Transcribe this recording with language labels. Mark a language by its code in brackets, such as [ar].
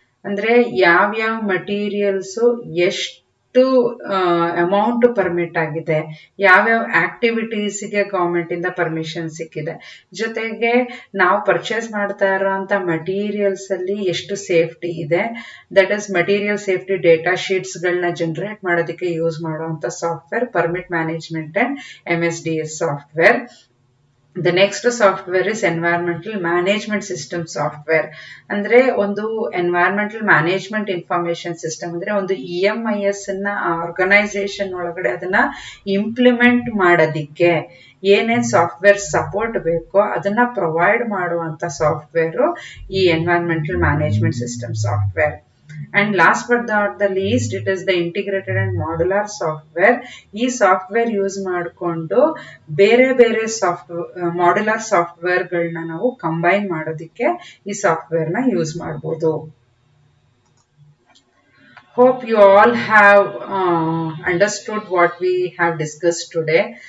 [kn] ಅಂದ್ರೆ ಯಾವ್ಯಾವ ಮಟೀರಿಯಲ್ಸ್ ಎಷ್ಟು ಅಮೌಂಟ್ ಪರ್ಮಿಟ್ ಆಗಿದೆ, ಯಾವ್ಯಾವ ಆಕ್ಟಿವಿಟೀಸ್ಗೆ ಗವರ್ಮೆಂಟ್ ಇಂದ ಪರ್ಮಿಷನ್ ಸಿಕ್ಕಿದೆ, ಜೊತೆಗೆ ನಾವು ಪರ್ಚೇಸ್ ಮಾಡ್ತಾ ಇರೋಂತ ಮಟೀರಿಯಲ್ಸ್ ಅಲ್ಲಿ ಎಷ್ಟು ಸೇಫ್ಟಿ ಇದೆ, that is material safety data sheets ಗಳನ್ನ ಜನರೇಟ್ ಮಾಡೋದಕ್ಕೆ ಯೂಸ್ ಮಾಡುವಂತ software permit management and MSDS software. [en] The next software is environmental management system software. [kn] ಅಂದ್ರೆ ಒಂದು environmental management information system ಅಂದ್ರೆ ಒಂದು EMIS ಅನ್ನ ಆರ್ಗನೈಸೇಷನ್ ಒಳಗಡೆ ಅದನ್ನ ಇಂಪ್ಲಿಮೆಂಟ್ ಮಾಡೋದಿಕ್ಕೆ ಏನೇನ್ ಸಾಫ್ಟ್ವೇರ್ ಸಪೋರ್ಟ್ ಬೇಕೋ ಅದನ್ನ ಪ್ರೊವೈಡ್ ಮಾಡುವಂತ ಸಾಫ್ಟ್ವೇರ್ ಈ environmental management system software. [en] And last but not the least, it is the integrated and modular software. [kn] ಈ ಸಾಫ್ಟ್ವೇರ್ ಯೂಸ್ ಮಾಡಿಕೊಂಡು ಬೇರೆ ಬೇರೆ ಮಾಡ್ಯುಲರ್ ಸಾಫ್ಟ್ವೇರ್ ಗಳನ್ನ ನಾವು ಕಂಬೈನ್ ಮಾಡೋದಿಕ್ಕೆ ಈ ಸಾಫ್ಟ್ವೇರ್ ನ ಯೂಸ್ ಮಾಡಬಹುದು. [en] Hope you all have understood what we have discussed today.